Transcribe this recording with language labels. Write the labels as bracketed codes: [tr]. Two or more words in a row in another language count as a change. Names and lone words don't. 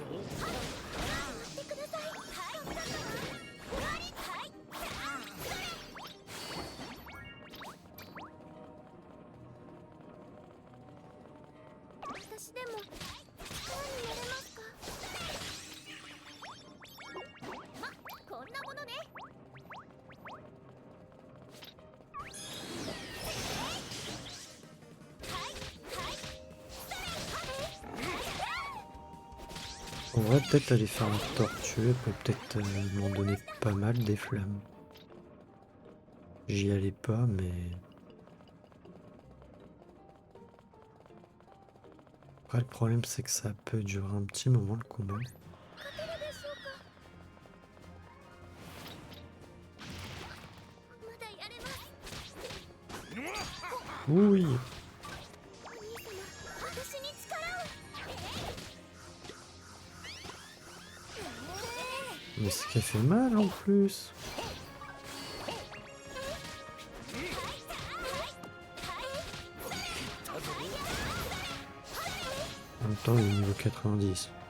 [ja] 待ってくださいはい終わりはい私でも力になれますかまこんなものね [fr] On va peut-être aller faire un tortue, elle peut peut-être m'en donner pas mal des flammes. J'y allais pas, mais... Après, le problème, c'est que ça peut durer un petit moment, le combat. [ja] 勝てるでしょうかまだやれます [fr] Oui. [ja] お兄様私に力を [fr] Mais ce qui fait mal en plus. En même temps, il est niveau 90.